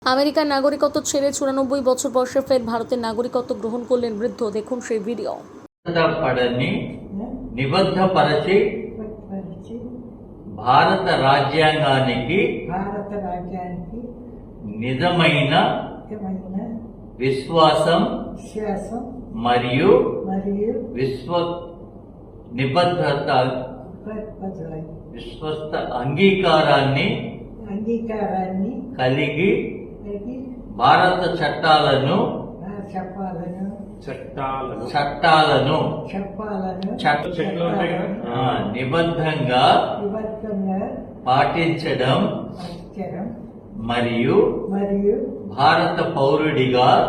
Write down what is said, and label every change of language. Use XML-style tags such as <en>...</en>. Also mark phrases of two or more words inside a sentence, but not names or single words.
<bn>আমেরিকার নাগরিকত্ব ছেড়ে 94 বছর বয়সে ফের ভারতের নাগরিকত্ব গ্রহণ করলেন বৃদ্ধ। দেখুন সেই ভিডিও।</bn> <te>నిబద్ధపరచి భారత రాజ్యాంగానికి నిజమైన విశ్వాసం మరియు విశ్వస్త అంగీకారాన్ని కలిగి భారత చట్టాలను నిబద్ధంగా పాటించడం మరియు భారత పౌరుడిగా</te>